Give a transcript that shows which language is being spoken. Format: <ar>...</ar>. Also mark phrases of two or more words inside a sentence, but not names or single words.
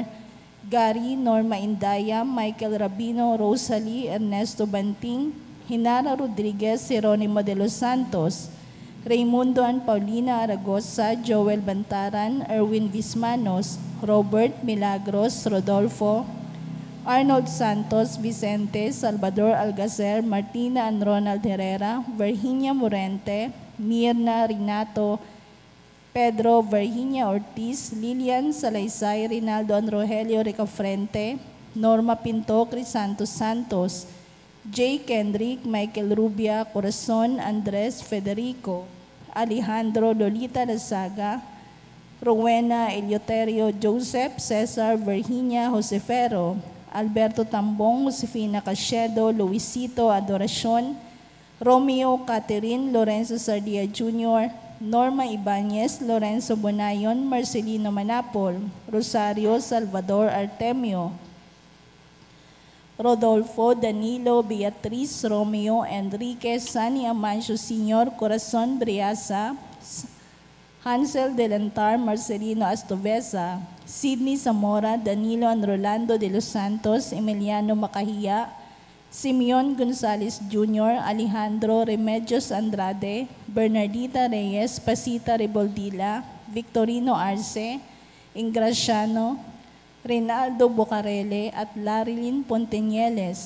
<en>Gary, Norma Indaya, Michael Rabino, Rosalie, Ernesto Banting, Hinara Rodriguez, Jeronimo de los Santos, Raimundo and Paulina Aragosa, Joel Bantaran, Erwin Vismanos, Robert Milagros, Rodolfo, Arnold Santos, Vicente, Salvador Algacer, Martina and Ronald Herrera, Virginia Morente, Mirna Rinato, Pedro Virginia Ortiz, Lilian Salaysay, Rinaldo and Rogelio Ricafrente, Norma Pinto, Crisantos Santos, J. Kendrick, Michael Rubia, Corazon, Andres Federico, Alejandro Lolita Lazaga, Rowena Eleuterio, Joseph, Cesar, Virginia Josefero, Alberto Tambong, Josefina Cachedo, Luisito Adoracion, Romeo Catherine, Lorenzo Sardia Jr., Norma Ibanez, Lorenzo Bonayon, Marcelino Manapol, Rosario Salvador Artemio, Rodolfo, Danilo, Beatriz, Romeo, Enrique, Sani Amancio Sr., Corazon Briasa,</en> <tl>Hansel Delantar, Marcelino Astovesa, Sidney Zamora, Danilo and Rolando de los Santos, Emiliano Macahia, Simeon Gonzalez Jr., Alejandro Remedios Andrade, Bernardita Reyes, Pasita Reboldila, Victorino Arce, Ingraciano, Reynaldo Bocarele at Larilyn Pontenieles.</tl>